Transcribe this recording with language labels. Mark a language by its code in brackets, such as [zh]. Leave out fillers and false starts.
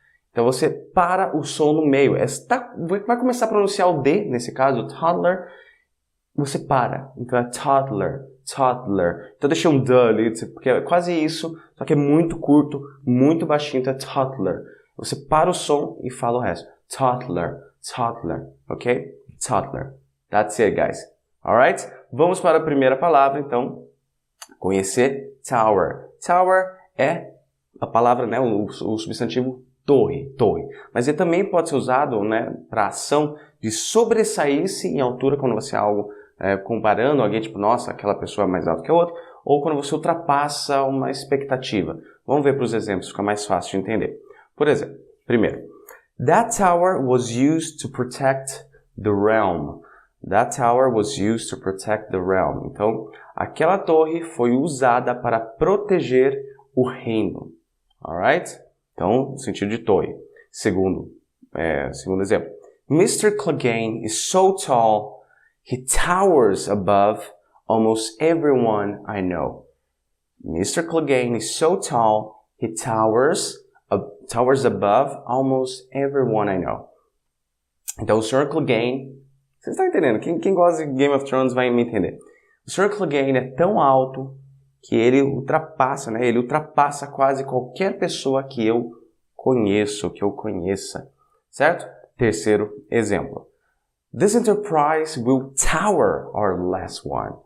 [pt] Então você para o som no meio, vai começar a pronunciar o D, nesse caso, toddler, você para, então é toddler. Então deixei um D ali, porque é quase isso, só que é muito curto, muito baixinho, então é toddler. Você para o som e fala o resto, toddler, ok? [en] Toddler, that's it guys, alright? [pt] Vamos para a primeira palavra, então. Conhecer tower. Tower é a palavra, né, o substantivo torre. Mas ele também pode ser usado, né, para ação de sobressair-se em altura quando você é algo comparando alguém, tipo, nossa, aquela pessoa é mais alta que a outra, ou quando você ultrapassa uma expectativa. Vamos ver para os exemplos, fica mais fácil de entender. Por exemplo, primeiro, [en] that tower was used to protect the realm. That tower was used to protect the realm. [pt] Então, aquela torre foi usada para proteger o reino. Alright? Então, no sentido de torre. Segundo exemplo. Mr. [en] Clegane is so tall, he towers above almost everyone I know. Mr. Clegane is so tall, he towers above almost everyone I know. [pt] Então, o Sr. Clegane, vocês estão entendendo? Quem gosta de Game of Thrones vai me entender. O Sr. Clegane é tão alto que ele ultrapassa, né? Ele ultrapassa quase qualquer pessoa que eu conheça. Certo? Terceiro exemplo. [en] This enterprise will tower our last one.